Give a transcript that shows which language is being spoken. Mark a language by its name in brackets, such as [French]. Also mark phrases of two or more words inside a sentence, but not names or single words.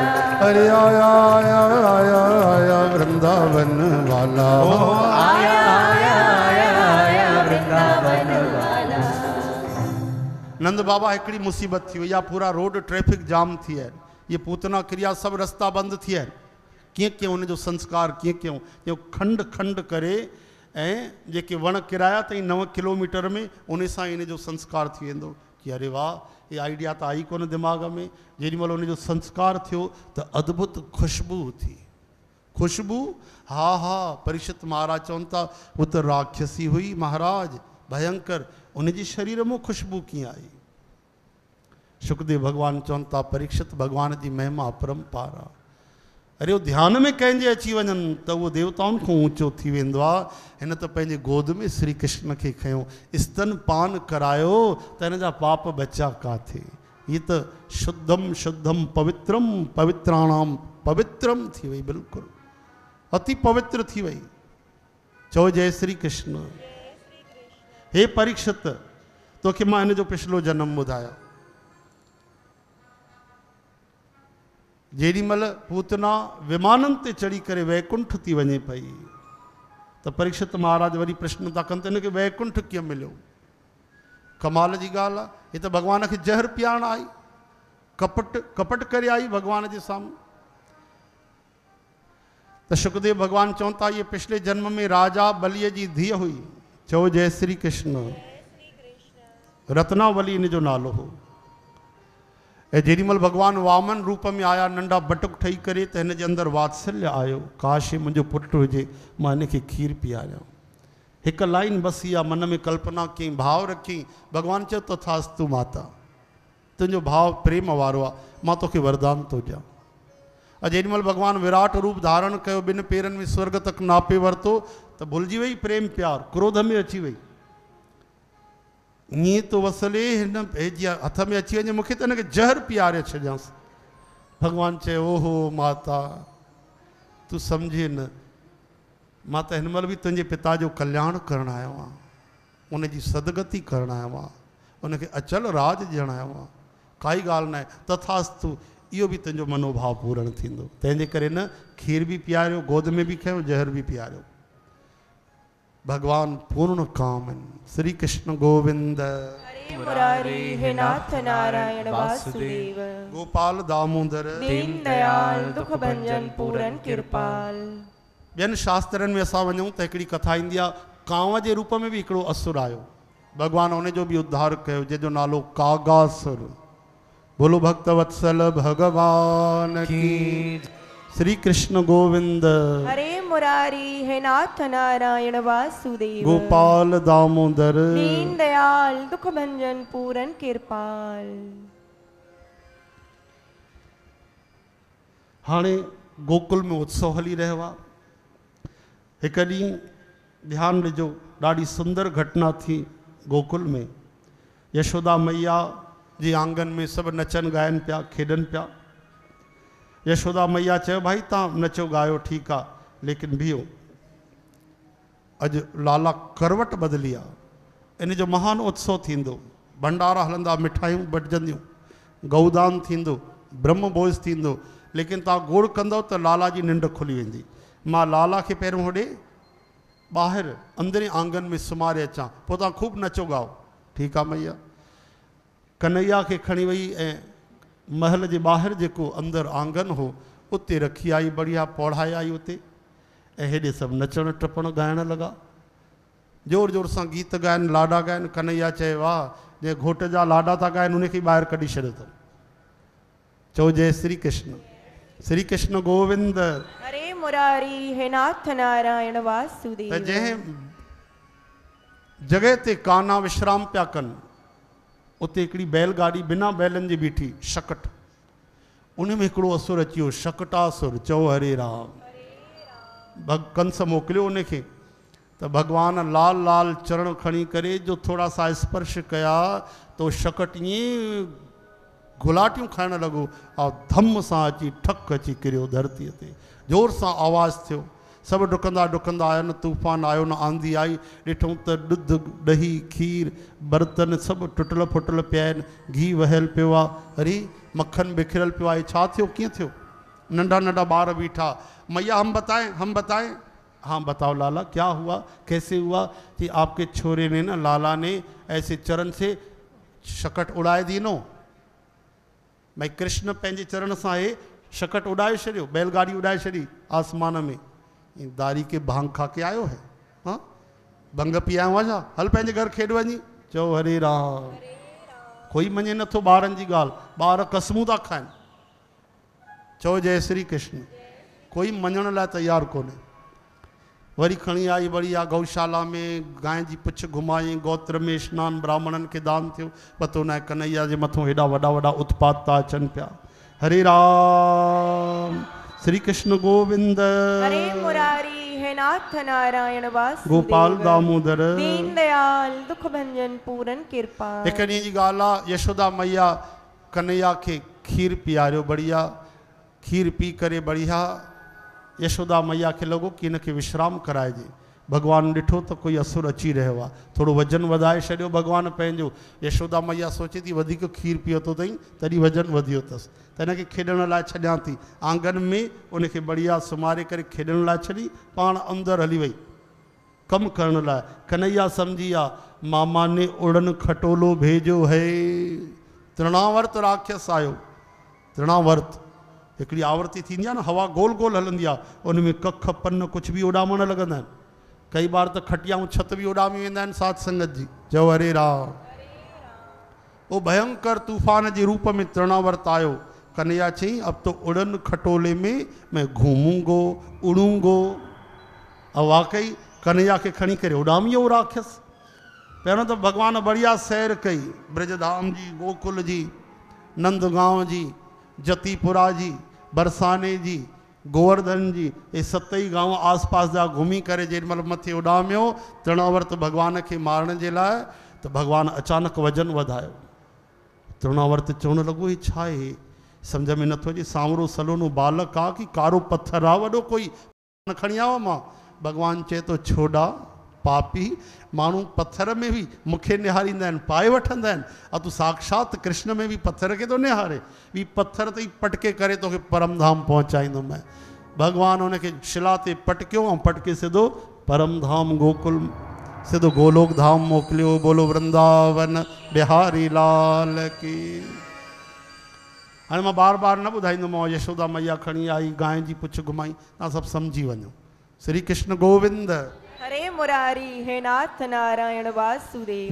[Hindi] अरे आया आया आया आया वृंदावन वाला। ओ आया आया आया आया वृंदावन वाला। [Sindhi] नंद बाबा हिकिड़ी मुसीबत थी, या पूरा [English] road traffic jam [Sindhi] थी है। ये पूतना क्रिया सब रास्ता बंद थी है। कीअं कीअं उन जो संस्कार कीअं कीअं जो खंड खंड करे ऐं जेके वण किराया ताईं 9 किलोमीटर में उन सां इन जो संस्कार थी वेंदो कि अरे वाह, ये आइडिया त आई कोन दिमाग़ में। जेॾीमहिल उन जो संस्कार थियो त अद्भुत खुशबू थी। खुशबू, हा हा, परीक्षित महाराज चवनि था वो त राक्षसी हुई महाराज, भयंकर। उन जी शरीर में खुशबू कीअं आई? सुखदेव भगवान चवनि था परीक्षित भगवान जी महिमा अपरंपार आहे। अरे वो ध्यान में कंहिंजे अची वञनि त उहो देवताउनि खां ऊंचो थी वेंदो आहे। हिन त पंहिंजे गोद में श्री कृष्ण खे खयो, स्तन पान करायो त हिन जा पाप बचा काथे। ये त [Sanskrit] शुद्धम शुद्धम पवित्रम पवित्राणाम पवित्रम [Sindhi] थी वई, बिल्कुलु अति पवित्र थी वई। चओ जय श्री कृष्ण। हे परीक्षित, तोखे मां हिन जो पिछलो जन्म ॿुधायो। जेॾीमहिल पूतना विमाननि ते चढ़ी करे वैकुंठ थी वञे पई त परीक्षित महाराज वरी प्रश्न था कनि त हिनखे वैकुंठ कीअं मिलियो? कमाल जी ॻाल्हि आहे। हे त भॻवान खे ज़हर पीआरण आई, कपट करे आई भॻवान जे साम्हूं। त सुखदेव भगवान चवनि था ये पिछले जन्म में राजा बलीअ जी धीअ हुई। चओ जय श्री कृष्ण। रत्नावली इन जो नालो हो। ऐं जेॾीमहिल भगवान वामन रूप में आया, नंढा बटुक ठही करे, त हिन जे अंदरि वात्सल्य आयो। काश मुंहिंजो पुटु हुजे, मां हिनखे खीर पीआरियां। हिकु लाइन बसी आहे, मन में कल्पना कई, भाव रखी। भगवान चयो तथास्तु माता, तुंहिंजो भाव प्रेम वारो आहे, मां तोखे वरदान थो ॾियां। ऐं जेॾीमहिल भगवान विराट रूप धारण कयो, 2 पेरनि में स्वर्ग तक नापे वरितो, त भुलिजी वई प्रेम प्यार, क्रोध में अची वई। ईअं तो वसले हिन जीअं हथ में अची वञे, मूंखे त हिनखे ज़हर पीआरे छॾियांसि। भगवान चयो ओहो माता, तूं सम्झे न, मां त हिन महिल बि तुंहिंजे पिता जो कल्याण करणु आयो आहियां, उनजी सदगति करणु आयो आहियां, उनखे अचल राज ॾियणु आयो आहियां। काई ॻाल्हि न आहे, तथास्तु, इहो बि तुंहिंजो मनोभाव पूर्ण थींदो। तंहिंजे करे न खीर बि पीआरियो, गोद में बि खयो, ज़हर बि पीआरियो। [Hindi] भगवान पूर्ण काम श्री कृष्ण गोविंद। हरे मुरारी हे नाथ नारायण वासुदेव। गोपाल दामोदर दीन दयाल दुख भंजन पूरन कृपाल। [Sindhi] ॿियनि शास्त्रनि में असां वञूं त हिकिड़ी कथा ईंदी आहे, कांव जे रूप में बि हिकिड़ो असुर आयो। भगवान उन जो बि उद्धार कयो, जंहिंजो नालो कागासुर। [Hindi] बोलो भक्त वत्सल भगवान की। श्री कृष्ण गोविंद। हरे मुरारी हे नाथ नारायण वासुदेव। गोपाल दामोदर दीन दयाल दुख भंजन पूरन कृपाल। [Sindhi] हाणे गोकुल में उत्सव हली रहियो आहे। हिकु ॾींहुं ध्यानु ॾिजो, ॾाढी सुंदर घटना थी गोकुल में। यशोदा मैया जे आंगन में सभु नचनि ॻाइनि पिया, खेॾनि पिया। यशोदा मैया चयो भाई तव्हां नचो ॻायो ठीकु आहे, लेकिन बीहो, अॼु लाला करवट बदिली आहे, इन जो महान उत्सव थींदो, भंडारा हलंदा, मिठाइयूं बटिजंदियूं, गौदान थींदो, ब्रह्म भोज थींदो, लेकिन तव्हां गोड़ कंदव त लाला जी निंड खुली वेंदी। मां लाला खे पहिरियों होॾे ॿाहिरि अंदरि आंगन में सुम्हारे अचां, पोइ तव्हां ख़ूब नचो ॻाओ। ठीकु आहे मैया। कन्हैया खे खणी वई ऐं महल जे ॿाहिरि जेको अंदरि आंगन हो उते रखी आई, बढ़िया पौड़ाए आई उते। ऐं हेॾे सभु नचण टपण ॻाइण लॻा, जोर जोर सां गीत ॻाइनि, लाॾा ॻाइनि। कन्हैया चए वाह, जे घोट जा लाॾा था ॻाइनि उनखे ॿाहिरि कढी छॾियो अथऊं। चओ जय श्री कृष्ण, श्री कृष्ण गोविंद। [Hindi] हरे मुरारी हे नाथ नारायण वासुदेव। [Sindhi] त जंहिं जॻह ते कान्हा विश्राम पिया कनि, उते हिकिड़ी बैलगाॾी बिना बैलनि जे बीठी, शकट। उन में हिकिड़ो असुर अची वियो, शकटासुर। चओ हरे राम। कंस मोकिलियो उनखे, त भगवान लाल लाल चरण खणी करे जो [Hindi] थोड़ा सा [Sindhi] स्पर्श कया तो शकट ईअं गुलाटियूं खाइण लॻो, ऐं धम सां अची ठक अची किरियो धरतीअ ते। जोर सां आवाज़ थियो, सभु डुकंदा डुकंदा आया, न तूफ़ान आयो न आंधी आई। ॾिठूं त ॾुध ॾही खीर बर्तन सभु टुटल फुटल पिया आहिनि, घी वहियल पियो आहे, अरे मक्खन बिखरियल पियो आहे। छा थियो, कीअं थियो? नंढा नंढा ॿार बीठा, [Hindi] मैया हम बताएं। हाँ बताओ लाला, क्या हुआ, कैसे हुआ? कि आपके छोरे ने ना, लाला ने ऐसे चरण से शकट उड़ाए दी नो। [Sindhi] भाई कृष्ण पंहिंजे चरण सां हे शकट उड़ाए छॾियो, बैलगाड़ी उड़ाए छॾी आसमान में। [Hindi] दारी के भांग खा के आयो है, [Sindhi] हाँ भंग पी आयो आहे छा? हल पंहिंजे घर खेॾ वञी। चओ हरे राम। कोई मञे नथो ॿारनि जी ॻाल्हि, ॿार कसमूं था खाइनि। चओ जय श्री कृष्ण। कोई मञण लाइ तयारु कोन्हे। वरी खणी आई बढ़िया गौशाला में, गांइ जी पुछ घुमाई, गोत्र में स्नान ब्राह्मणनि खे दान थियो। पतो न आहे कन्हैया जे मथां हेॾा वॾा वॾा उत्पात था अचनि पिया। [Hindi] हरे राम, श्री कृष्ण गोविंद। हरे मुरारी हे नाथ नारायण वासुदेव। गोपाल दामोदर दीन दयाल दुख भंजन पूरन कृपा। [Sindhi] हिकु ॾींहं जी ॻाल्हि आहे, यशोदा मैया कन्हैया खे खीर पीआरियो। बढ़िया खीर पी करे बढ़िया यशोदा मैया खे लॻो कि हिनखे विश्राम कराइजे। भगवान ॾिठो त कोई असुर अची रहियो आहे, थोरो वज़न वधाए छॾियो भगवान पंहिंजो। यशोदा मैया सोचे थी वधीक खीर पीओ थो अथई तॾहिं वज़न वधियो अथसि, त हिनखे खेॾण लाइ छॾियां थी। आंगन में उनखे बढ़िया सुम्हारे करे खेॾण लाइ छॾी, पाण अंदरि हली वई कमु करण लाइ। कन्हैया सम्झी विया, [Hindi] मामा ने उड़न खटोलो भेजो है। [Sindhi] तृणावर्त राक्षस आयो। तृणावर्त हिकिड़ी आवर्ती थींदी आहे न, हवा गोल गोल हलंदी आहे, उन में कख पन कुझु बि उॾामण लॻंदा आहिनि। कई बार त खटियाऊं छत बि उॾामी वेंदा आहिनि साध संगत जी। चओ हरे राम। वो भयंकर तूफान जे रूप में तृणावर्त आयो। कन्हैया चई, [Hindi] अब तो उड़न खटोले में मैं घूमूंगो उड़ूंगो। [Sindhi] और वाकई कन्हैया खे खणी करे उॾामी वियो राक्षस। पहिरियों त भगवान बढ़िया सैर कई, ब्रजधाम जी, गोकुल जी, नंदगांव जी, जतीपुरा जी, बरसाने जी, गोवर्धन जी, ये 7 गांव आसपास जा घुमी करे जेॾीमहिल मथे उॾामियो तृणावर्त भगवान खे मारण जे लाइ, त भगवान अचानक वजन वधायो। तृणावर्त चवणु लॻो, ही छा आहे? सम्झ में नथो अचे, सांवरो सलोनो बालक आहे कि कारो पत्थर आहे वॾो कोई? न खणी आयो मां। भगवान चए थो, छोड़ा पापी, माण्हू पत्थर में बि मूंखे निहारींदा आहिनि, पाए वठंदा आहिनि, ऐं तूं साक्षात कृष्ण में बि पत्थर खे थो निहारे। ॿी पत्थर ते ई पटके करे तोखे परमधाम पहुचाईंदुमि। भगवान हुनखे शिला ते पटकियो ऐं पटके सिधो परमधाम गोकुल सिधो गोलोक धाम मोकिलियो। [Hindi] बोलो वृंदावन बिहारी लाल की। [Sindhi] हाणे मां बार बार न ॿुधाईंदोमांव। यशोदा मैया खणी आई, गांइ जी पुछ घुमाई, तव्हां सभु सम्झी वञो। [Hindi] श्री कृष्ण गोविंद। हरे मुरारी हे नाथ नारायण वासुदेव।